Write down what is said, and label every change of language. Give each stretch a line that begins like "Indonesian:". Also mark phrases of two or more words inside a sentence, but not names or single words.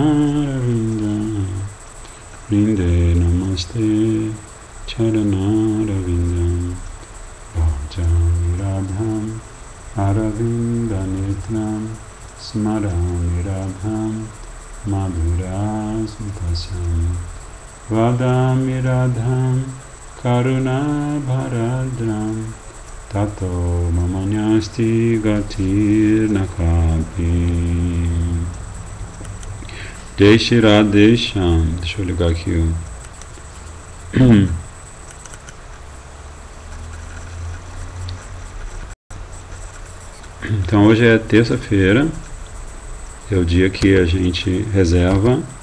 Sanskrit: Ravindam Rinde Namaste Charana Ravindam Bhajami Radham Aravinda Netram Smarami Radham Madhura Smitasyam Vadami Radham Karuna Bharadram Tato Mamanyasti Gatir Nakapi.
Portuguese: Deixe Radhesham. Deixa eu ligar aqui o Então hoje é terça-feira, é o dia que a gente reserva